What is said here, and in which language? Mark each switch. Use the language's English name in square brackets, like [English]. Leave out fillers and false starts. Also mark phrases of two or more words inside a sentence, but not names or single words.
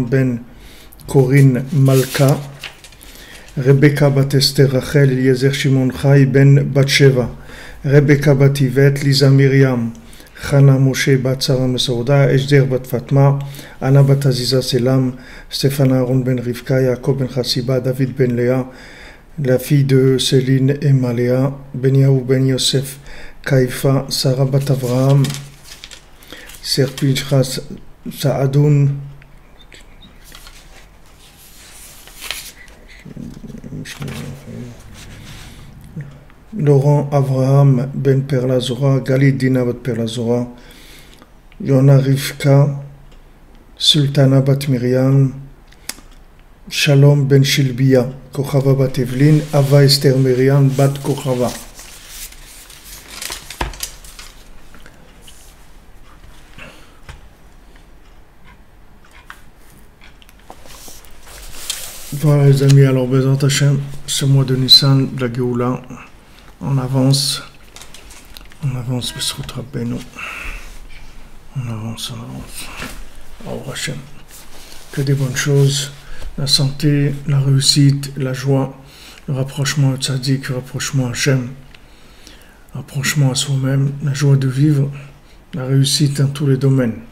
[French] Ben Corinne Malka, Rebecca Bat Esther Rachel, Eliezer Shimon Chai Ben Batsheva, Rebecca Bat Yvette, Lisa Myriam, Chana Moshe Bat Sarah Mesouda, Ejder Bat Fatma, Anna Bat Aziza Selam, Stéphane Aaron Ben Rivka, Jacob Ben Chassiba, David Ben Léa, la fille de Céline et Maléa, Ben Yaou Ben Yosef Kaifa, Sarah Bat Avraham, Serpilchas Saadoun, Laurent Avraham Ben Perla Zora, Galit Dina Bat Perla Zora, Yona Rivka, Sultana Bat Miriam, Shalom Ben Shilbia, Kochava Bat Evelyn, Ava Esther Miriam Bat Kochava. Voilà les amis, alors [Hebrew] בעזרת השם, [French] ce mois de Nissan, de la Géoula, on avance, [Hebrew] בזכות רבנו, [French] on avance, alors Hashem, que des bonnes choses, la santé, la réussite, la joie, le rapprochement au tzaddik, le rapprochement à Hashem, le rapprochement à soi-même, la joie de vivre, la réussite dans tous les domaines.